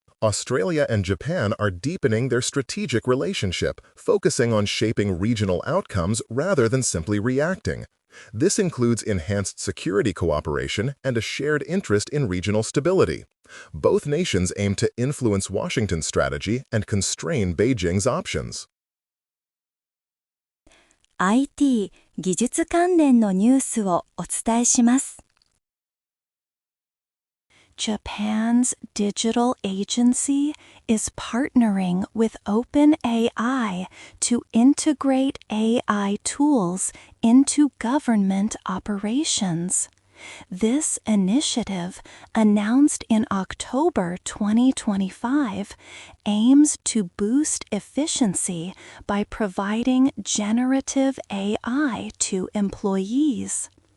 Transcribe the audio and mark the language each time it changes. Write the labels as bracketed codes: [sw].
[en] Australia and Japan are deepening their strategic relationship, focusing on shaping regional outcomes rather than simply reacting. This includes enhanced security cooperation and a shared interest in regional stability. Both nations aim to influence Washington's strategy and constrain Beijing's options. [ja] IT 技術関連のニュースをお伝えします。 [en] Japan's digital agency is partnering with OpenAI to integrate AI tools into government operations. This initiative, announced in October 2025, aims to boost efficiency by providing generative AI to employees.